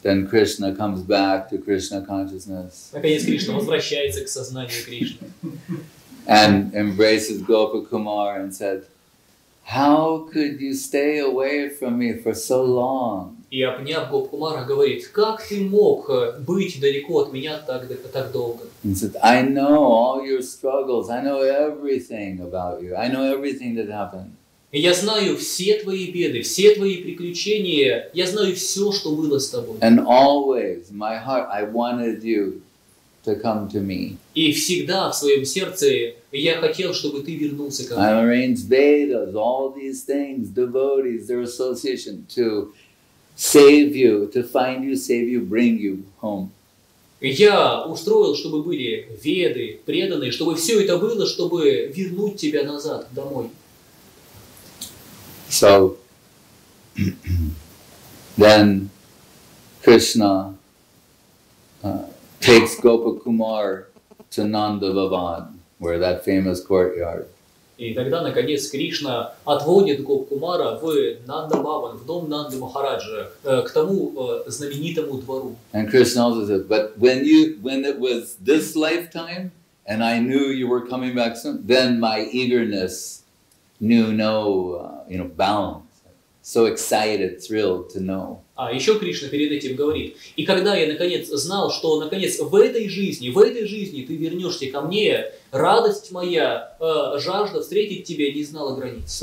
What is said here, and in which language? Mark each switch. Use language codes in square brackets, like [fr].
[en] Then Krishna comes back to Krishna consciousness. [ru] Наконец Кришна возвращается к сознанию Кришны. [en] And embraces Gopakumar and said, "How could you stay away from me for so long?" [ru] И обняв Гоп-кумара, говорит, как ты мог быть далеко от меня так долго? [en] He said, "I know all your struggles. I know everything about you. I know everything that happened." [ru] И я знаю все твои беды, все твои приключения, я знаю все, что было с тобой. [en] And always, in my heart, I wanted you to come to me. [ru] И всегда в своем сердце я хотел, чтобы ты вернулся ко мне. [en] I arranged Vedas, all these things, devotees, their association to save you, to find you, save you, bring you home. [ru] Я устроил, чтобы были веды, преданные, чтобы все это было, чтобы вернуть тебя назад, домой. [en] So, then Krishna takes Gopakumar to Nanda Bhavan, where that famous courtyard. [ru] И тогда, наконец, Кришна отводит Гоп-кумара в Нанда-бхаван, в дом Нанды Махараджа, к тому знаменитому двору. [en] And Krishna also said, but when it was this lifetime, and I knew you were coming back soon, then my eagerness knew no, bounds. So excited, thrilled to know. [ru] А еще Кришна перед этим говорит, и когда я наконец знал, что наконец в этой жизни ты вернешься ко мне, радость моя, жажда встретить тебя не знала границ.